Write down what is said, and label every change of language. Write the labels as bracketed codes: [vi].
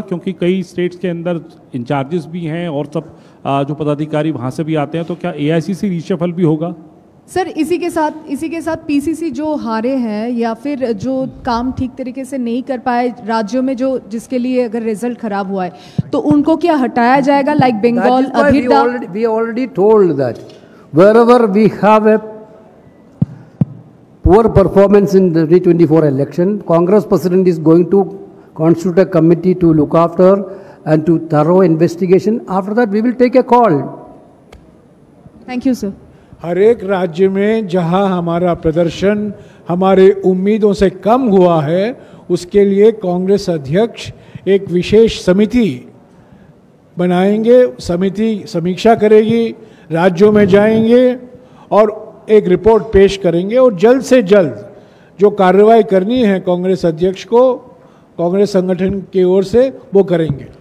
[hi] क्योंकि कई स्टेट्स के अंदर इंचार्जेस भी हैं और सब जो पदाधिकारी वहां से भी आते हैं, तो क्या एआईसीसी रीशफल भी होगा? सर इसी के साथ पीसीसी जो हारे हैं या फिर जो काम ठीक तरीके से नहीं कर पाए राज्यों में, जो जिसके लिए अगर रिजल्ट खराब हुआ है, तो उनको क्या हटाया जाएगा? [en] Like Bengal, we already told that wherever we have a poor performance in the 2024 election. Congress president is going to constitute a committee to look after and to thorough investigation. After that, we will take a call. Thank you, sir. [hi] हर एक राज्य में जहां हमारा प्रदर्शन हमारे उम्मीदों से कम हुआ है, उसके लिए कांग्रेस अध्यक्ष एक विशेष समिति बनाएंगे. समिति समीक्षा करेगी, राज्यों में जाएंगे और एक रिपोर्ट पेश करेंगे और जल्द से जल्द जो कार्रवाई करनी है कांग्रेस अध्यक्ष को कांग्रेस संगठन की ओर से वो करेंगे.